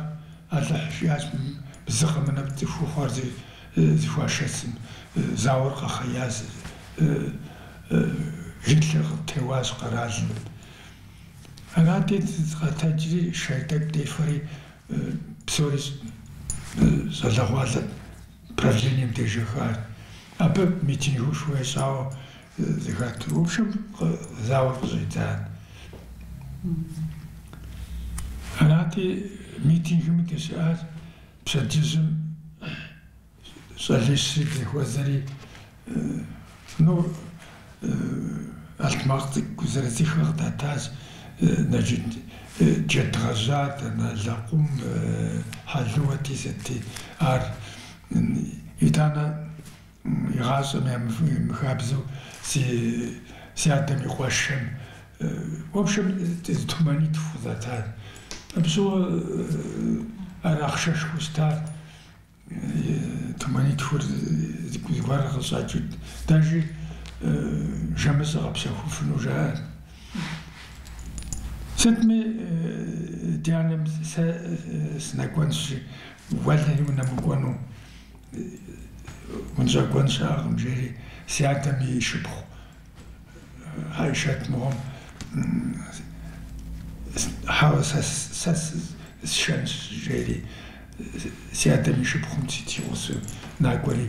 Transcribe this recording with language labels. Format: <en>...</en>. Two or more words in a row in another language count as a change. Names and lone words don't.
<kbd>Алыхь жиӏащ, зы къэмынэпӏ цӏыхухъуар зыхуашэсым зауэр къэхъеяс Гитлер къыттеуащ къэралым. Арати къэтэджри шей тӏэкӏу дефэри псори щӏалэгъуалэ правлением дежэхащ. Абы митингушхуэ щӏауэ зыхэту.</kbd> <ru>В общем,</ru> <kbd>зауэр къыщӏидзат. Арати митингым дыщыӏащ, пщэдджыжьым щӏалэщри дехуэзэри алтмакъ цӏыкӏу зэрызихэр къыдатащ. Джэдгъэжьат, лэкъум, хьэлыуэти сыти. Ар итӏанэ игъащӏэм ямыхабзэу си адэм и къуэшым.</kbd> <ru>В общем,</ru> <kbd>туманитху къызэтат. Абы щыгъуэ ар ахъшэшхуэ щытат. Туманитхур зыгуэр къыщӏэкӏыу дажи жэмыщӏэ къэпщэхуфыну жаӏат. Сытми ди анэм сэ сынэкӏуэнщ, уэлэри унэмыкӏуэну, унщӏэкӏуэн щыӏэкъым жери, си адэм и шыпхъу Айшэт мыгъуэм сэ сшэнщ жери, си адэм и шыпхъум ситигъусэу накӏуэри.</kbd>